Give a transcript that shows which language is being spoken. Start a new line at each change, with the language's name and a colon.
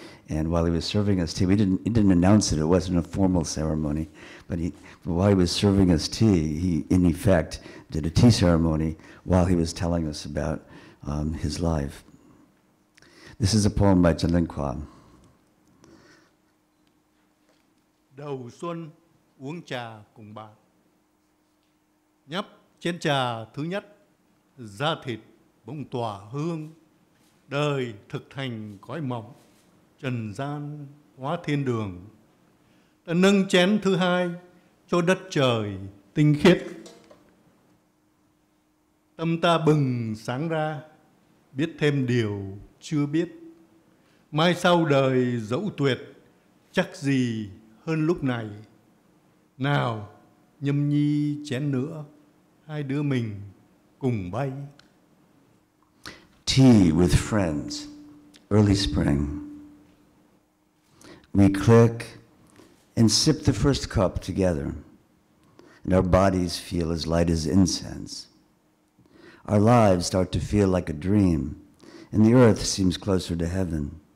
English: And while he was serving us tea, he didn't announce it. It wasn't a formal ceremony. But while he was serving us tea, he, in effect, did a tea ceremony while he was telling us about his life. This is a poem by Trần Linh Quang.
Vietnamese: Đầu xuân uống trà cùng bạn. Nhấp chén trà thứ nhất, da thịt bỗng tỏa hương. Đời thực thành cõi mộng, trần gian hóa thiên đường. Ta nâng chén thứ hai cho đất trời tinh khiết. Tâm ta bừng sáng ra, biết thêm điều chưa biết. Mai sau đời dẫu tuyệt, chắc gì hơn lúc này. Nào, nhâm nhi chén nữa, hai đứa mình cùng bay.
English: Tea with friends, early spring. We click and sip the first cup together, and our bodies feel as light as incense. Our lives start to feel like a dream, and the earth seems closer to heaven.